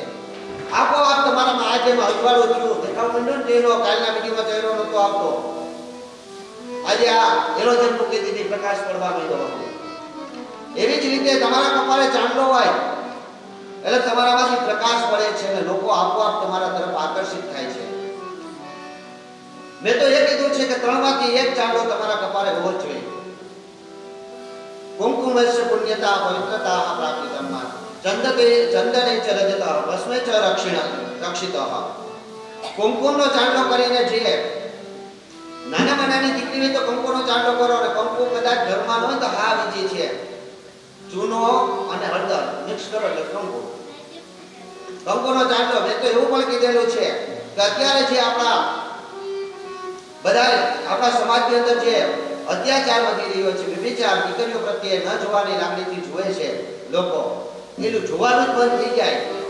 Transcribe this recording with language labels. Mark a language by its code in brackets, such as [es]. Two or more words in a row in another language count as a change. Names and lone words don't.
[gu] આપોઆપ તમારામાં આજે અજવાળું થયું, દેખાવ માંડ્યો ને ચહેરો, કાલના વિડીયોમાં ચહેરો નતો આપતો, આજે આ એરોજન મૂકી દીધી, પ્રકાશ પડવા માંડ્યો. એવી જ રીતે તમારા કપાળે ચાંદલો હોય એટલે તમારામાંથી પ્રકાશ પડે છે અને લોકો આપોઆપ તમારા તરફ આકર્ષિત થાય છે. મેં તો એ કીધું છે કે 3 માંથી 1 ચાંદલો તમારા કપાળે હોવો જ જોઈએ. [sa] कुंकुमस्य पुण्यता पवित्रता प्राप्तितम चंदने च रजतः भस्मे च रक्षितः. [gu] कुंकुमનો ચાંદલો કરીને જે નાનામાં નાની દીકરી હોય તો કંકુનો ચાંદલો કરો, અને કંકુ કદાચ ઘરમાં ન હોય તો હા બીજી છે, ચૂનો અને હળદર મિક્સ કરો એટલે કંકુ. કંકુનો ચાંદલો. મેં તો એવું પણ કીધેલું છે કે અત્યારે જે આપણા સમાજની અંદર જે અત્યાચાર વધી રહ્યો છે, વિભિચાર, દીકરીઓ પ્રત્યે ન જોવાની લાગણીથી જુએ છે લોકો, એનું જોવાનું જ બંધ થઈ જાય.